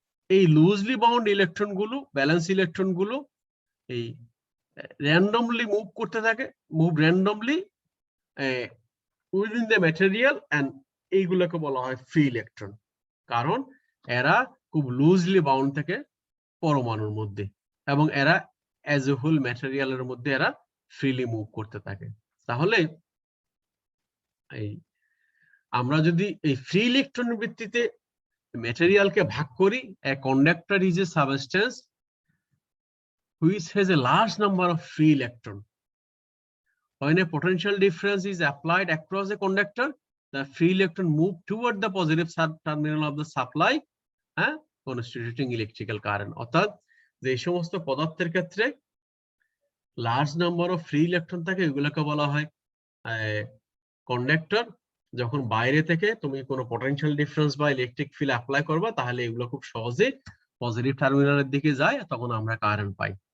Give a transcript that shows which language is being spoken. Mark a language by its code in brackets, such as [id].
[bn] এই loosely bound electron গুলো, balance electron গুলো এই র্যান্ডমলি মুভ করতে থাকে, [en] move randomly within the material, [bn] and এইগুলোকে বলা হয় ফ্রি ইলেকট্রন, কারণ এরা খুব লুজলি বাউন্ড থাকে পরমাণুর মধ্যে এবং এরা অ্যাজ এ হোল ম্যাটেরিয়ালের মধ্যে এরা ফ্রিলি মুভ করতে থাকে। তাহলে এই আমরা যদি এই ফ্রি ইলেকট্রনের ভিত্তিতে ম্যাটেরিয়ালকে ভাগ করি, [en] a conductor is a substance which has a large number of free electron. When a potential difference is applied across a conductor, the free electron move toward the positive terminal of the supply, constituting electrical current. [bn] অর্থাৎ যে সমস্ত পদার্থের ক্ষেত্রে large number of free electron থাকে এগুলোকে বলা হয় conductor. যখন বাইরে থেকে তুমি কোনো পটেনশিয়াল ডিফারেন্স বা ইলেকট্রিক ফিল্ড অ্যাপ্লাই করবা তাহলে এগুলো খুব সহজে পজিটিভ টার্মিনালের দিকে যায়, তখন আমরা কারেন্ট পাই।